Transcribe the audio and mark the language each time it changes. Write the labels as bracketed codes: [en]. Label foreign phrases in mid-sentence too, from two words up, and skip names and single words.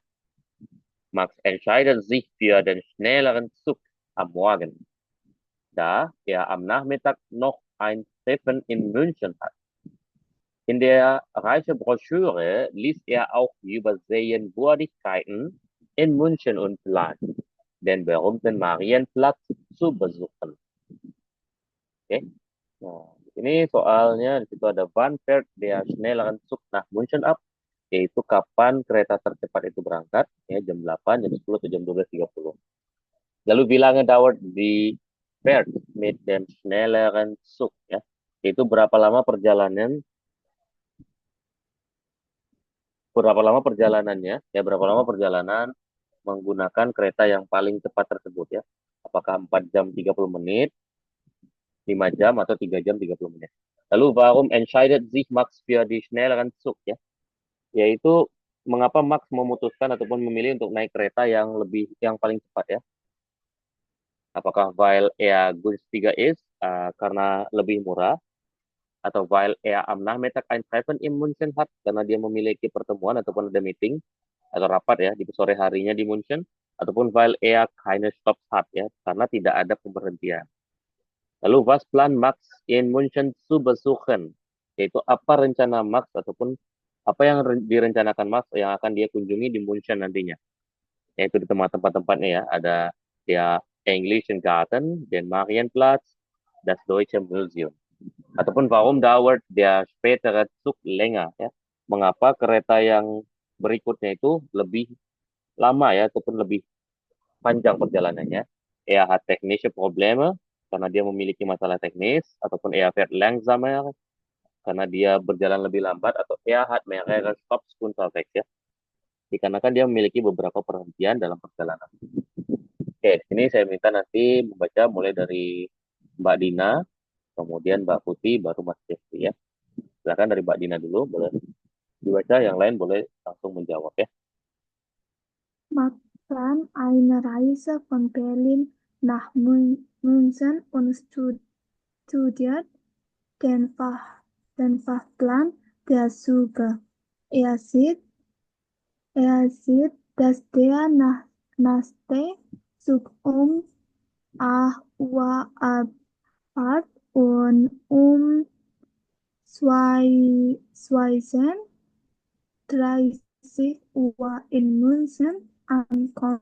[de] Max entscheidet sich für den schnelleren Zug am Morgen, da er am Nachmittag noch ein Treffen in München hat. In der Reisebroschüre liest er auch über Sehenswürdigkeiten in München und plant, den berühmten Marienplatz zu besuchen. [id] Oke. Nah, ini soalnya di situ ada [de] wann fährt der schnelleren Zug nach München ab, [id] yaitu kapan kereta tercepat itu berangkat, ya jam 8, jam 10, atau jam 12.30. Lalu [de] wie lange dauert die Fahrt mit dem schnelleren Zug, [id] ya, yaitu berapa lama perjalanannya, ya berapa lama perjalanan menggunakan kereta yang paling cepat tersebut ya. Apakah 4 jam 30 menit, 5 jam, atau 3 jam 30 menit. Lalu [de] warum entscheidet sich Max für die schnelleren Zug [id] ya? Yaitu mengapa Max memutuskan ataupun memilih untuk naik kereta yang paling cepat ya? Apakah [de] weil er günstiger ist, [id] karena lebih murah, atau [de] weil er am Nachmittag ein Treffen in München hat, [id] karena dia memiliki pertemuan ataupun ada meeting atau rapat ya di sore harinya di München, ataupun [de] weil er keine Stopps hat [id] ya, karena tidak ada pemberhentian. Lalu [de] was plan Max in München zu besuchen, [id] yaitu apa rencana Max ataupun apa yang direncanakan Max yang akan dia kunjungi di München nantinya, yaitu di tempat-tempatnya ya, ada ya [de] Englischen Garten, den Marienplatz, das Deutsche Museum. [id] Ataupun [de] warum dauert der spätere Zug länger [id] ya, mengapa kereta yang berikutnya itu lebih lama ya ataupun lebih panjang perjalanannya. [de] Er hat technische Probleme, [id] karena dia memiliki masalah teknis, ataupun [de] er fährt langsamer, [id] karena dia berjalan lebih lambat, atau [de] er hat mehrere Stopps unterwegs [id] ya, dikarenakan dia memiliki beberapa perhentian dalam perjalanan. Oke, ini saya minta nanti membaca mulai dari Mbak Dina, kemudian Mbak Putih, baru Mas Jeffrey ya. Silakan dari Mbak Dina dulu, boleh dibaca, yang lain boleh langsung menjawab ya. [de] Max plant eine Reise von Berlin nach München und studiert den Fahrplan der Züge. Er sieht, dass der nächste Zug um 8 Uhr abfährt und um 22:30 Uhr in München ankommt.